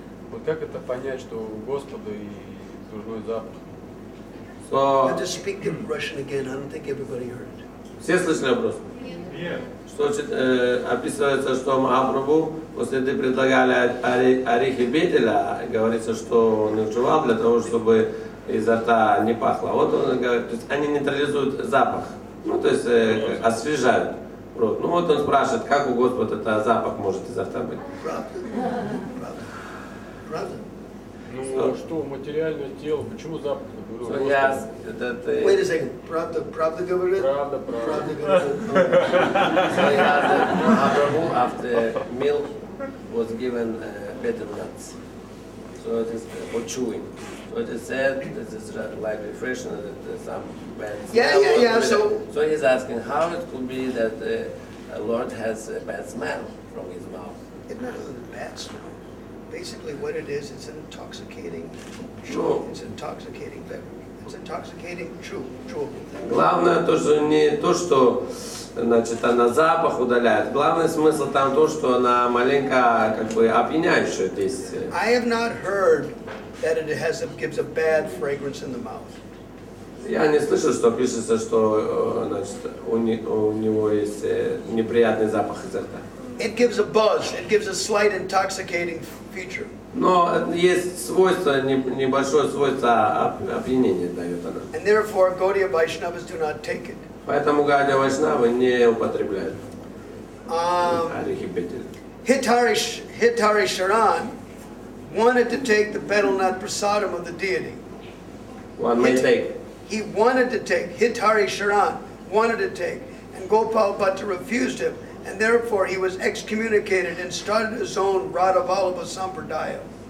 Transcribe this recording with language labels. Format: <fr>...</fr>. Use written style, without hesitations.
<ru>Вот как это понять, что у Господа и дурной запах?</ru> <en>I have to speak in Russian again. I don't think everybody heard it.</en> <ru>Все слышали вопрос? Нет. Что описывается, что Махапрабху после этого предлагали орехи бетеля, говорится, что он их жевал для того, чтобы изо рта не пахло. Вот он говорит, то есть они нейтрализуют запах, то есть освежают рот. Ну вот он спрашивает, как у Господа этот запах может изо рта быть? Правда. Ну что, материальное тело, почему запах?</ru> <en>Wait a second.</en> <ru>Правда говорит? Правда. Правда говорит.</ru> <en>So he has Mahaprabhu after milk was given betel nuts. So it is for chewing. So it is said this is like refreshing that some bad smell. Yeah. So he's asking how it could be that the Lord has a bad smell from his mouth. It's not a bad smell. Basically, what it is, it's an intoxicating. It's intoxicating beverage. It's intoxicating, chewable thing.</en> <ru>Главное то, что не то, что значит, она запах удаляет. Главный смысл там то, что она маленько как бы опьяняющее действие.</ru> <en>I have not heard that it gives a bad fragrance in the mouth.</en> <ru>Я не слышал, что пишется, что значит, у него есть неприятный запах изо рта.</ru> <en>It gives a buzz. It gives a slight intoxicating feature.</en> <ru>Но есть свойство, небольшое свойство опьянения дает она.</ru> <en>And therefore, Gaudiya Vaishnavas do not take it.</en> <ru>Поэтому Гаудия Вайшнавы не употребляют орехи бетеля.</ru> <en>Hitari Sharan wanted to take the betel nut prasadam of the deity. One may take. He wanted to take. Hitari Sharan wanted to take. And Gopal Bhatta refused him. And therefore he was excommunicated and started his own Radha Vallabha Sampradaya.</en>